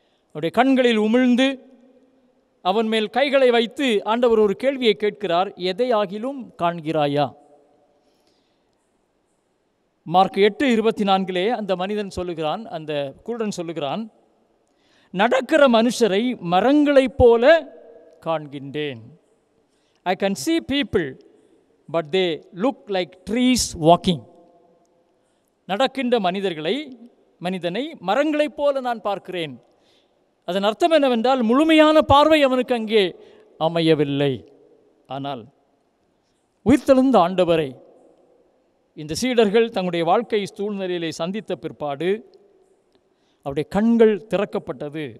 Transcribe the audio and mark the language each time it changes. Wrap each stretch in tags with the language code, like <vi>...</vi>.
<ta>அவருடைய கண்களில் உமிழ்ந்து அவன் மேல் கைகளை வைத்து ஆண்டவர் ஒரு கேள்வியை கேட்கிறார், எதை ஆகிலும் காண்கிறாயா? மார்க் 8:24 அந்த மனிதன் சொல்லுகிறான், அந்த குருடன் சொல்லுகிறான், நடக்கிற மனுஷரை மரங்களைப் போல காண்கின்றேன்.</ta> <en>I can see people but they look like trees walking.</en> <ta>நடக்கின்ற மனிதனை மரங்களைப் போல நான் பார்க்கிறேன். அதன் அர்த்தம் என்னவென்றால் முழுமையான பார்வை அவனுக்கு அங்கே அமையவில்லை. ஆனால் உயிர்த்தெழுந்த ஆண்டவரை இந்த சீடர்கள் தங்களுடைய வாழ்க்கை சூழ்நிலையிலே சந்தித்த பிற்பாடு அவருடைய கண்கள் திறக்கப்பட்டது.</ta>